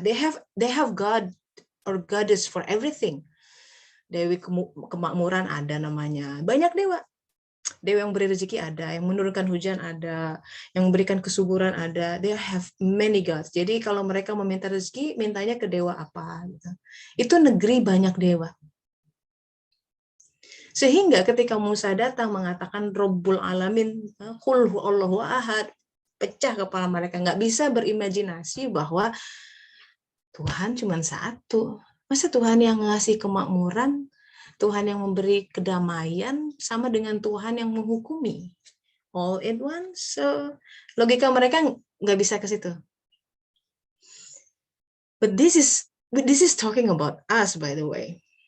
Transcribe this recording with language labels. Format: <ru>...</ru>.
<en>They have God or goddess for everything.</en> <id>Dewi kemakmuran ada namanya, banyak dewa. Dewa yang beri rezeki ada, yang menurunkan hujan ada, yang memberikan kesuburan ada.</id> <en>They have many gods.</en> <id>Jadi kalau mereka meminta rezeki, mintanya ke dewa apa? Gitu. Itu negeri banyak dewa. Sehingga ketika Musa datang mengatakan Rabbul Alamin,</id> <ar>Qul huwallahu ahad,</ar> <id>pecah kepala mereka. Nggak bisa berimajinasi bahwa Tuhan cuma satu. Masa Tuhan yang ngasih kemakmuran, Tuhan yang memberi kedamaian, sama dengan Tuhan yang menghukumi?</id> <en>All in one.</en> <id>So logika mereka nggak bisa ke situ.</id> <en>But this is talking about us, by the way.</en>